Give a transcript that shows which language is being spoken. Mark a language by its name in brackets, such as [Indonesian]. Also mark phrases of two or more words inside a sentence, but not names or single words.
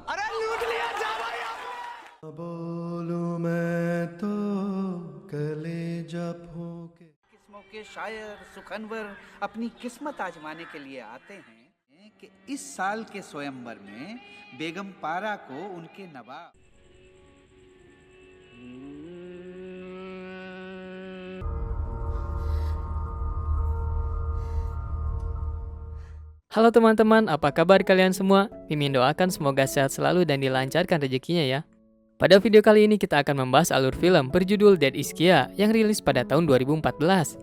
[Hindi] अरे लूट लिया जा भाई। बोलूं मैं तो कलेजा फूंके। किस्मों के शायर सुखनवर अपनी किस्मत आजमाने के लिए आते हैं कि इस साल के स्वयंवर में बेगम पारा को उनके नवाब। [Indonesian] Halo teman-teman, apa kabar kalian semua? Mimin doakan semoga sehat selalu dan dilancarkan rezekinya ya. Pada video kali ini kita akan membahas alur film berjudul Dead is Kia yang rilis pada tahun 2014.